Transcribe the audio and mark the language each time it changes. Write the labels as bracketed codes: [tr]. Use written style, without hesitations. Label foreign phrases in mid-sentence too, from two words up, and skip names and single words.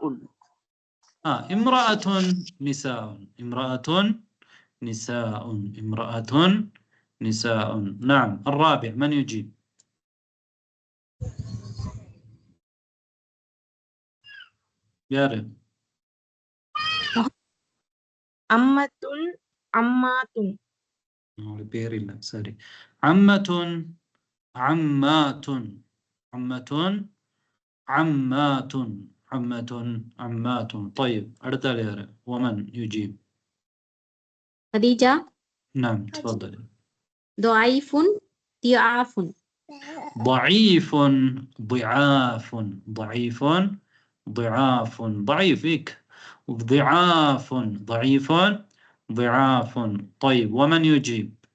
[ar] امرأة نساء امرأة نساء امرأة نساء نعم الرابع من يجيب يارب أمة عمات [ta] பேர் இல்ல சரி [ar] عمة عمات عمة عمات عمة عمات طيب [ta] அடுத்த யாரு [ar] ومن يجيب خديجة نعم تفضل ضعيف ضعاف ضعيف ضعاف ضعيف ضعاف ضعيف هيك ضعاف ضعيف ضعاف طيب ومن يجيب